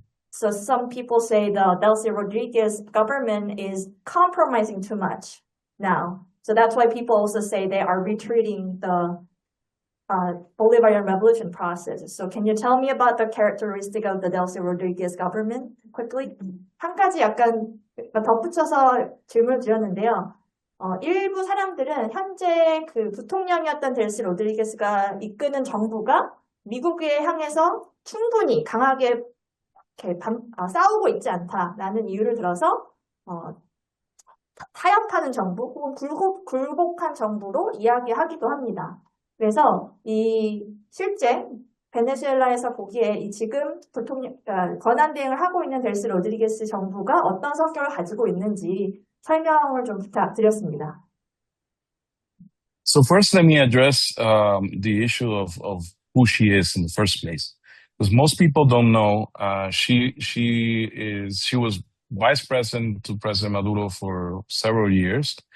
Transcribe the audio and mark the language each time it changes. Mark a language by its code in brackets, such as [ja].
[en] So some people say the Delcy Rodriguez government is compromising too much now. So that's why people also say they are retreating the Bolivarian revolution process. So can you tell me about the characteristic of the Delcy Rodriguez government quickly? [ko] 한 가지 약간 덧붙여서 질문을 드렸는데요. 일부 사람들은 현재 그 부통령이었던 델시 로드리게스가 이끄는 정부가 미국에 향해서 충분히 강하게 이렇게 싸우고 있지 않다라는 이유를 들어서 타협하는 정부 혹은 굴복한 정부로 이야기하기도 합니다. 그래서 실제 베네수엘라에서 보기에 지금 권한대행을 하고 있는 델시 로드리게스 정부가 어떤 성격을 가지고 있는지 설명을 좀 부탁드렸습니다. [en] So first, let me address the issue of who she is in the first place, because most people don't know. She was vice president to President Maduro for several years.